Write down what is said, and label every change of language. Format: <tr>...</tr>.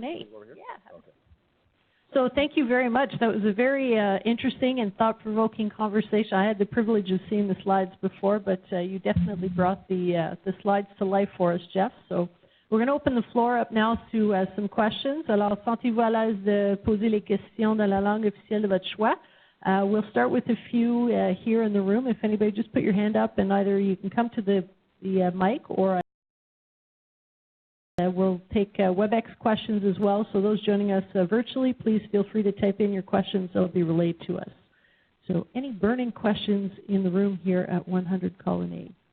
<en>Yeah. Okay. So thank you very much. That was a very interesting and thought-provoking conversation. I had the privilege of seeing the slides before, but you definitely brought the slides to life for us, Jeff. So we're going to open the floor up now to some questions.</en> <fr>Alors, sentez-vous à l'aise de poser les questions dans la langue officielle de votre choix.</fr> <en>We'll start with a few here in the room. If anybody, just put your hand up, and either you can come to the mic, or we'll take WebEx questions as well. So those joining us virtually, please feel free to type in your questions. They'll be relayed to us. So any burning questions in the room here at 100 Colonnade?</en>